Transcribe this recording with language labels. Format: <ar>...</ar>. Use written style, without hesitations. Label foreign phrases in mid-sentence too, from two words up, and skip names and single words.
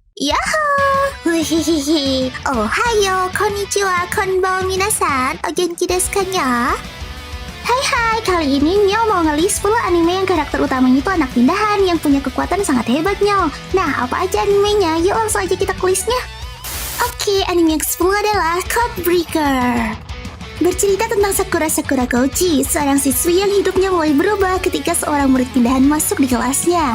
<ja>Yahoo! Hihihi. おはよう、こんにちは、こんばんは皆さん. お元気ですかにゃ?</ja> <id>Hai, kali ini Mio mau ngelis 10 anime yang karakter utamanya itu anak pindahan yang punya kekuatan sangat hebatnya. Nah, apa aja animenya? Yuk langsung aja kita ke listnya. Oke, anime yang ke-10 adalah Codebreaker. Bercerita tentang Sakura Kouchi, seorang siswi yang hidupnya mulai berubah ketika seorang murid pindahan masuk di kelasnya.</id>